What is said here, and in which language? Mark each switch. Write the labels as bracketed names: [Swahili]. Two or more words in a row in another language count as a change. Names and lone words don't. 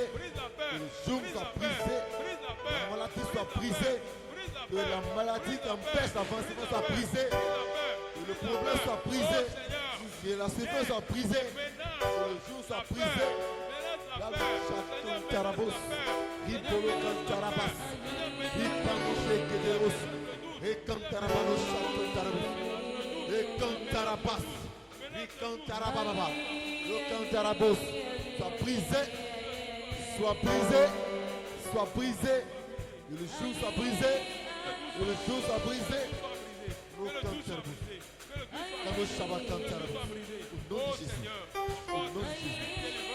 [French] Brise la peur. Que le joug Brise soit la brisé. peur. Brise la peur. La maladie Brise soit la peur. brisée. Brise la Que peur. la maladie Brise la empêche peur. l'avancement Brise soit la peur. brisé. Brise la peur. Que le Brise la problème peur. soit brisé. Oh Seigneur. Que la souffrance soit brisée. Que le jour soit brisé. La chaton tarabos. Ripolo cantarabas. Ripano shekedeos. Et cantarabano chaton tarabos. Et cantarabas. Et cantarababa. Le cantarabos. Soit brisé. Soit brisé. Soit brisé. Que le jour soit brisé. Que le jour soit brisé. Le cantarabos. Dans le Shabbat cantarabos. Au nom de Jésus. Au nom de Jésus.